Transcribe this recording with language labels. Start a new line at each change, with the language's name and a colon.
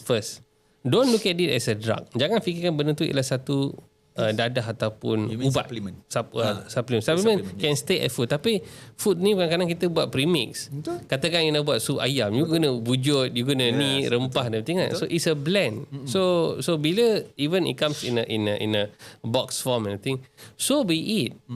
English: First, don't look at it as a drug.
Malay: Jangan fikirkan benda tu ialah satu dadah ataupun
English: You mean
Malay: ubat.
English: supplement. Supplement can stay at food.
Malay: Tapi food ni kadang-kadang kita buat premix. Betul. Katakan you nak buat sup ayam, you guna bujut, you guna ni rempah dan everything kan.
English: So it's a blend. So bila even it comes in a box form and everything, so be it.